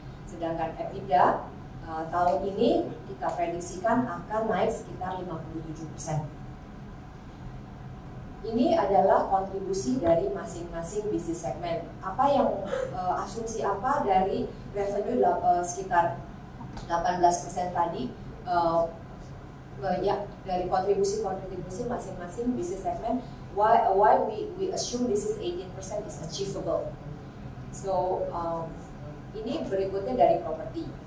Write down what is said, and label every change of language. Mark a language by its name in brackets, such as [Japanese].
[Indonesian] Sedangkan EBITDA tahun ini kita prediksikan akan naik sekitar 57%. Ini adalah kontribusi dari masing-masing bisnis segmen. Apa yang asumsi apa dari revenue sekitar 18% tadi? Ya, dari kontribusi masing-masing bisnis segmen. [English] Why we assume this is 18% is achievable. [Indonesian] So ini berikutnya dari properti.